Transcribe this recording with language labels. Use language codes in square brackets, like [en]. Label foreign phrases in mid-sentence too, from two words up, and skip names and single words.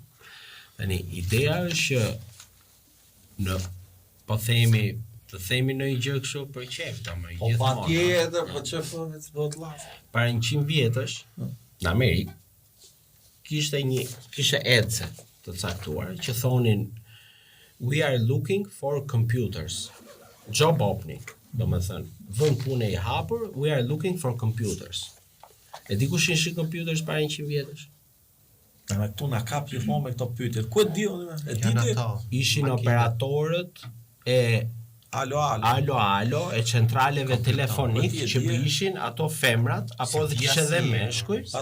[sq] Tani ideja është që të themi në një gjë kështu për qef, po patjetër, po çfarë vetë bëhet llaf. Para 100 vjetësh në Amerikë kishte ece të caktuar që thonin [en] we are looking for computers. Job opening, [sq] domethënë, vend pune i hapur, [en] we are looking for computers. [sq] E di kush ishin computers para 100 vjetësh? Në këtu na kap gjithmonë me këto pyetje. Ku e di unë? E di ti? Ishin operatorët e alo e centraleve telefonike që ishin ato femrat apo dhe kishte edhe meshkuj.